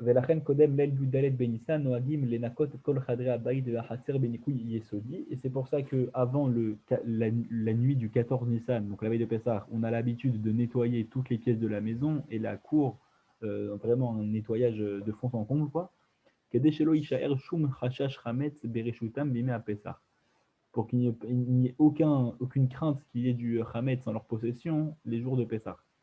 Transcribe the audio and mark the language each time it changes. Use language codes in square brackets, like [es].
[he] ולכן קודם ליל י"ד בניסן נוהגים לנקות את כל חדרי הבית והחצר בניקוי יסודי. [fr] Et c'est pour ça qu'avant la nuit du 14 Nissan, donc la veille de Pessah, on a l'habitude de nettoyer toutes les pièces de la maison et la cour, vraiment un nettoyage de fond en comble, quoi. [he] כדי שלא יישאר שום חשש חמץ ברשותם בימי הפסח. [fr] Pour qu'il n'y ait aucune crainte qu'il y ait du Hametz en leur possession les jours de Pessah.